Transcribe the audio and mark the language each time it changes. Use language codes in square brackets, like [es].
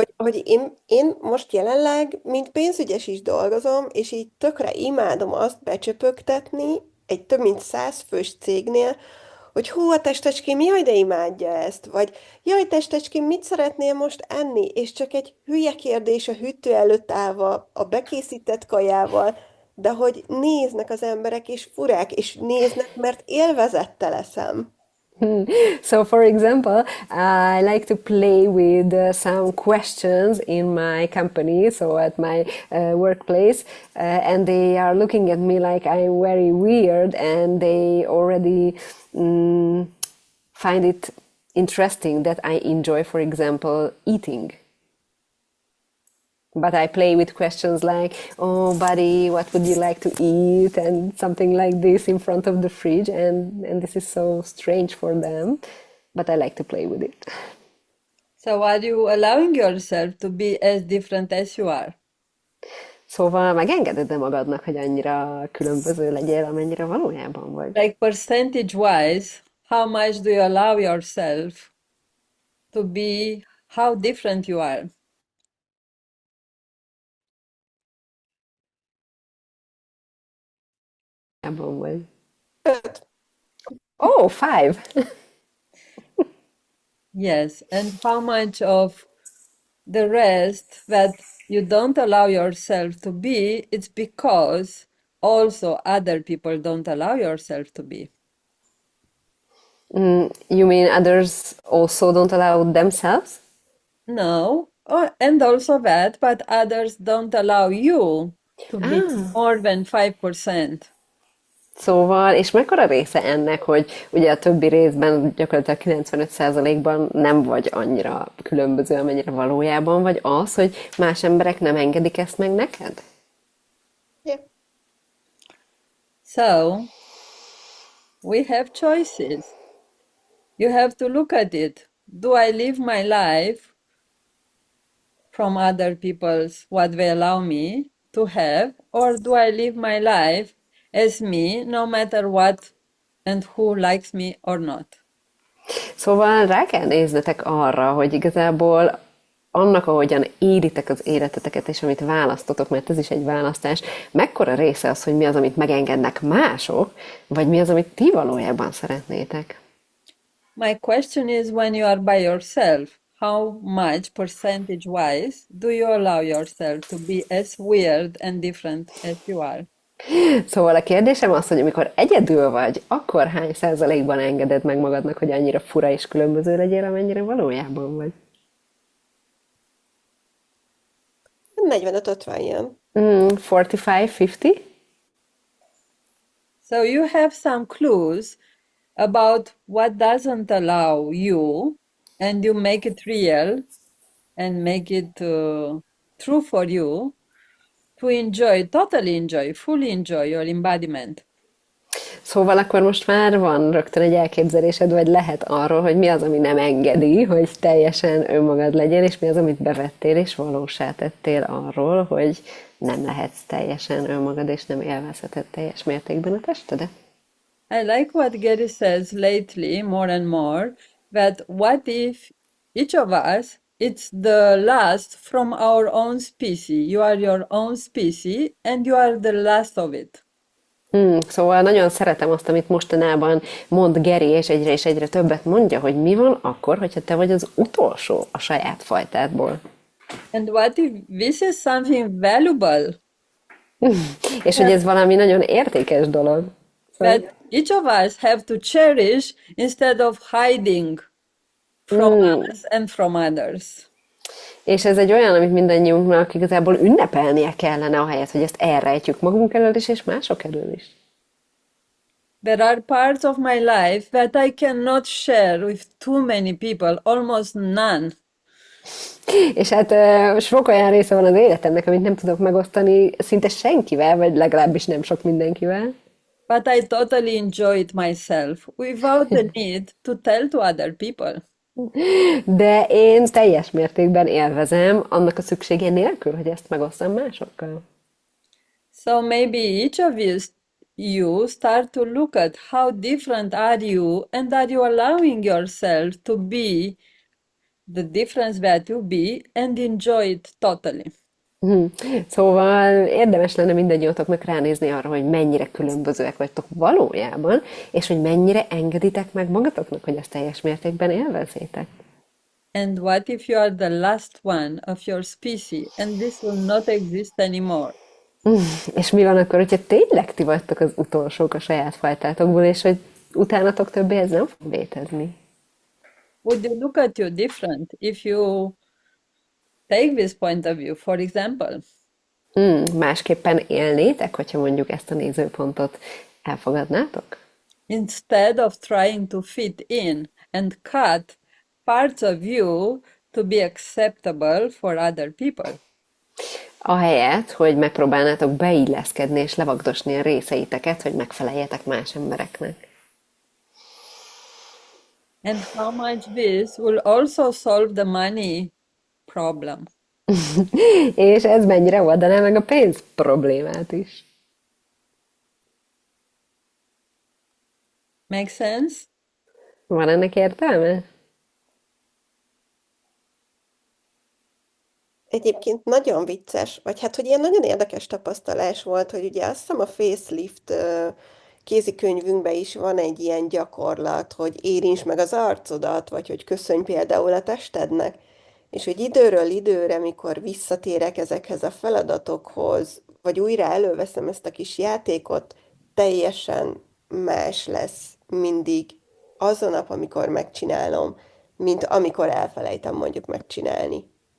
[hu] Hogy én most jelenleg, mint pénzügyes is dolgozom, és így tökre imádom azt becsöpögtetni egy több mint 100 fős cégnél, hogy hú, a testecském, jaj, de imádja ezt, vagy jaj, testecském, mit szeretnél most enni? És csak egy hülye kérdés a hűtő előtt állva, a bekészített kajával, de hogy néznek az emberek, és furák, és néznek, mert élvezettel eszem. [en] So, for example, I like to play with some questions in my company, so at my workplace, and they are looking at me like I'm very weird, and they already find it interesting that I enjoy, for example, eating. But I play with questions like, "Oh, buddy, what would you like to eat?" and something like this in front of the fridge, and this is so strange for them, but I like to play with it. So are you allowing yourself to be as different as you are? [hu] Szóval megengeded-e magadnak, hogy annyira különböző legyél, amennyire valójában vagy? [en] Like percentage-wise, how much do you allow yourself to be how different you are? [hu] Valójában vagy. 5. [en] Oh, 5! Yes, and how much of the rest that you don't allow yourself to be, it's because also other people don't allow yourself to be. You mean others also don't allow themselves? No, and also that, but others don't allow you to be more than 5%. [hu] Szóval, és mekkora része ennek, hogy ugye a többi részben gyakorlatilag 95%-ban nem vagy annyira különböző, amennyire valójában vagy az, hogy más emberek nem engedik ezt meg neked? [en] Yeah. So, we have choices. You have to look at it. Do I live my life from other people's what they allow me to have, or do I live my life as me, no matter what and who likes me or not? [hu] Szóval rá kell néznetek arra, hogy igazából annak, ahogyan élitek az életeteket, és amit választotok, mert ez is egy választás, mekkora része az, hogy mi az, amit megengednek mások, vagy mi az, amit ti valójában szeretnétek? [en] My question is, when you are by yourself, how much percentage-wise do you allow yourself to be as weird and different as you are? [hu] Szóval a kérdésem az, hogy amikor egyedül vagy, akkor hány százalékban engeded meg magadnak, hogy annyira fura és különböző legyél, amennyire valójában vagy? 45-50 ilyen. 45-50? [en] So you have some clues about what doesn't allow you, and you make it real and make it true for you to enjoy, totally enjoy, fully enjoy your embodiment. [hu] Szóval akkor most már van rögtön egy elképzelésed, vagy lehet arról, hogy mi az, ami nem engedi, hogy teljesen önmagad legyél, és mi az, amit bevettél, és valósá tettél arról, hogy nem lehetsz teljesen önmagad, és nem élvezheted teljes mértékben a testedet. [en] I like what Gary says lately more and more, that what if each of us, it's the last from our own species. You are your own species and you are the last of it. [hu] Szóval nagyon szeretem azt, amit mostanában mond Geri, és egyre többet mondja, hogy mi van akkor, hogyha te vagy az utolsó a saját fajtádból. [en] And what if this is something valuable? [hu] És hogy ez valami nagyon értékes dolog. Szóval, [en] That each of us have to cherish instead of hiding from us and from others. [hu] és ez egy olyan, amit mindannyiunknak igazából ünnepelnie kellene, ahelyett, hogy ezt elrejtjük magunk elől is, és mások elől is. [en] There are parts of my life that I cannot share with too many people, almost none. [hu] És hát sok olyan része van az életemnek, amit nem tudok megosztani szinte senkivel, vagy legalábbis nem sok mindenkivel. [en] But I totally enjoy it myself without the need to tell to other people. [hu] De én teljes mértékben élvezem annak a szüksége nélkül, hogy ezt megosztam másokkal. [en] So maybe each of you start to look at how different are you, and are you allowing yourself to be the difference that you be and enjoy it totally. [hu] Szóval érdemes lenne mindannyiótoknak ránézni arra, hogy mennyire különbözőek vagytok valójában, és hogy mennyire engeditek meg magatoknak, hogy ezt teljes mértékben élvezzétek. [en] And what if you are the last one of your species and this will not exist anymore? [hu] És mi van akkor, hogyha tényleg ti vagytok az utolsók a saját fajtátokból, és hogy utánatok többé ez nem fog létezni? [en] Would you look at you different if you take this point of view, for example? [hu] Másképpen élnétek, hogyha mondjuk ezt a nézőpontot elfogadnátok? [en] Instead of trying to fit in and cut parts of you to be acceptable for other people. [hu] Ahelyett, hogy megpróbálnátok beilleszkedni és levagdosni a részeiteket, hogy megfeleljetek más embereknek. [en] And how much this will also solve the money problem. [hu] És ez mennyire oldaná meg a pénz problémát is. [en] Make sense? [hu] Van ennek értelme? Egyébként nagyon vicces, vagy hát, hogy ilyen nagyon érdekes tapasztalás volt, hogy ugye azt hiszem a facelift kézikönyvünkben is van egy ilyen gyakorlat, hogy érintsd meg az arcodat, vagy hogy köszönj például a testednek, és hogy időről időre, mikor visszatérek ezekhez a feladatokhoz, vagy újra előveszem ezt a kis játékot, teljesen más lesz mindig az a nap, amikor megcsinálom, mint amikor elfelejtem mondjuk megcsinálni.